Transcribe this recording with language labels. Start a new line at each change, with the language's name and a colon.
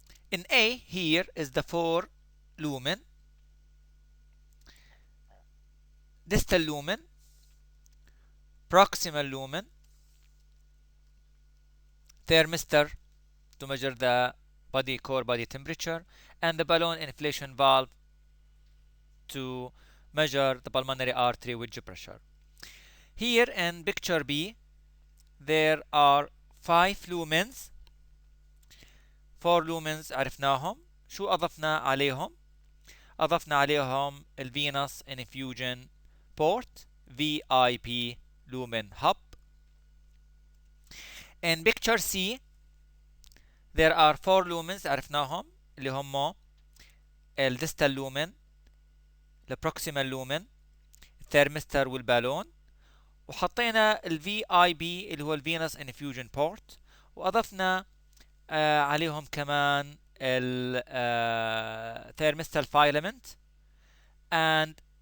English: In A, here is the 4 lumen, distal lumen, proximal lumen, thermistor to measure the core body temperature, and the balloon inflation valve to measure the pulmonary artery wedge pressure. Here in picture B, there are 5 lumens. 4 lumens
Arabic: عرفناهم. شو أضفنا عليهم؟ أضفنا عليهم الفينوس
English: infusion port VIP lumen hub. In picture C, there are 4 lumens
Arabic: عرفناهم اللي هم الديستال lumen، البروكسيمال lumen، الثيرمستر والبالون، وحطينا ال VIP اللي هو الفينوس infusion port، وأضفنا عليهم كمان ال
English: thermistal filament and